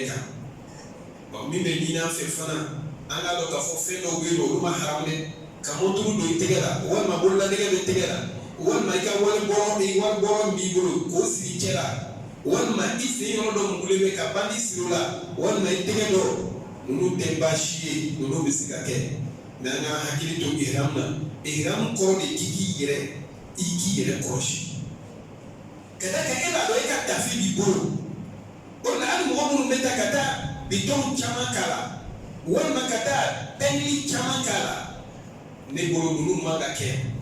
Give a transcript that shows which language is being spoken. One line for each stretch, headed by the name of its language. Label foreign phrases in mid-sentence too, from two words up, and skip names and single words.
Bambara: kan min bɛ ɲini an fɛ fana an k'a dɔn k'a fɔ fɛn dɔw bɛ yen nɔ olu ma haramu dɛ ka mɔturu don i tɛgɛ la walima bololanɛgɛ bɛ tɛgɛ la walima i ka wari bɔrɔ min b'i bolo k'o siri cɛ la walima i sen yɔrɔ dɔ mugulen bɛ ka bandi siri o la walima i tɛgɛ dɔ ninnu tɛ baasi ye ninnu bɛ se ka kɛ mɛ an ka hakili to ihram na ihram kɔrɔ de k'i k'i yɛrɛ kɔlɔsi ka da kan e b'a dɔn e ka tafe b'i bolo o la hali mɔgɔ minnu bɛ taa ka taa bitɔn caman k'a la walima ka taa pɛnili caman k'a la ne bolo ninnu man ka kɛ